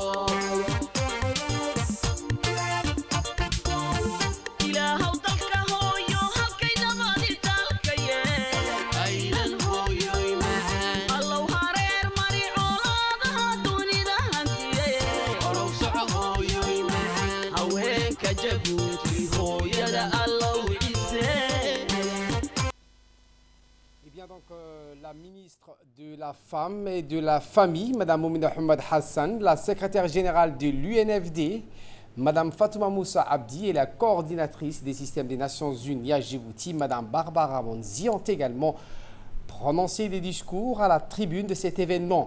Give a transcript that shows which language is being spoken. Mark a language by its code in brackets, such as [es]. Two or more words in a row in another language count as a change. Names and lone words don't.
[so] ilaahow dalka hooyo halkay nabadi dalka yee aylan hooyoy macaan allow hareer mari colaadaha dunida hantiye horow soco hooyoy macaan haweenka jabuuti hooyada allow cisee [fr] Eh bien donc la ministre de la Femme et de la Famille, Madame Moumina Hamad Hassan, la secrétaire générale de l'UNFD, Madame Fatouma Moussa Abdi et la coordinatrice des systèmes des Nations Unies à Djibouti, Madame Barbara Monzi, ont également prononcé des discours à la tribune de cet événement.